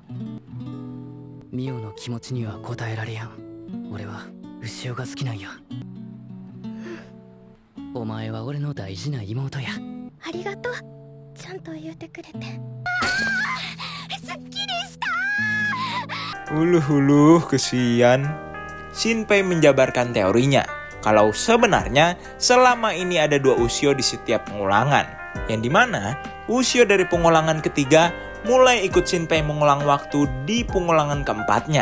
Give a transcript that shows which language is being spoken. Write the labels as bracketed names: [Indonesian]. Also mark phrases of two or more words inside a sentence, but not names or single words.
[Japanese] ミオの気持ちには応えられやん。俺は牛尾が好きなんや。お前は俺の大事な妹や。ありがとう。ちゃんと言うてくれて。すっきりした。 [Indonesian] Uluh, kesian. Shinpei menjabarkan teorinya kalau sebenarnya selama ini ada 2 Ushio di setiap pengulangan, yang dimana Ushio dari pengulangan ketiga mulai ikut Shinpei mengulang waktu di pengulangan keempatnya.